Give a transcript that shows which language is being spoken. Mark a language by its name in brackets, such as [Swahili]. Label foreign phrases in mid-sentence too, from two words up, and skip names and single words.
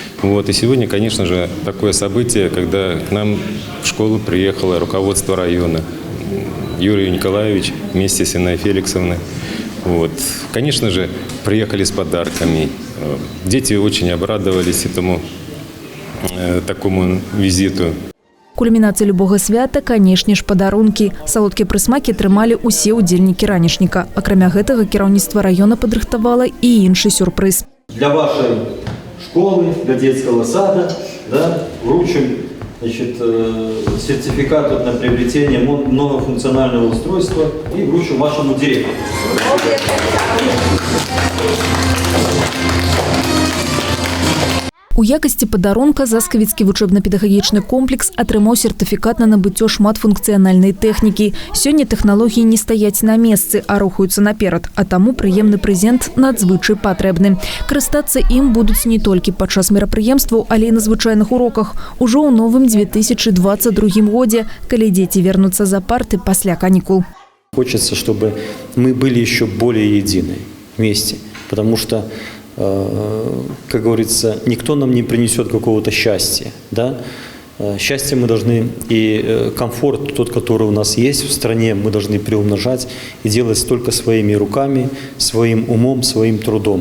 [Russian] И сегодня, конечно же, такое событие, когда к нам в школу приехало руководство района. Юрий Николаевич вместе с Инной Феликсовной. Вот. Конечно же, приехали с подарками. Дети очень обрадовались этому такому визиту. [Belarusian] Кульмінацыя любога свята, канешне ж, падарункі. Салодкія прысмакі атрымалі ўсе ўдзельнікі ранішніка. Акрамя гэтага, кіраўніцтва района падрыхтавала і іншы сюрпрыз. [Russian] Для вашей школы, для детского сада, да, вручим, значит, сертификат на приобретение многофункционального устройства и вручим вашему директору. [Belarusian] У якасці падарунка Заскавіцкі вучэбна-педагагічны комплекс атрымаў сертыфікат на набыццё шматфункцыянальнай тэхнікі. Сёння тэхналогіі не стаяць на месцы, а рухаюцца наперад, а таму прыемны прэзент надзвычай патрэбны. Карыстацца ім будуць не толькі падчас мерапрыемстваў, але і на звычайных уроках. Ужо ў новым 2022 годзе, калі дзеці вернуцца за парты пасля канікул. [Russian] Хочется, чтобы мы были еще более едины вместе, потому что как говорится, никто нам не принесет какого-то счастья, да? Счастье мы должны и комфорт, тот, который у нас есть в стране, мы должны приумножать и делать только своими руками, своим умом, своим трудом.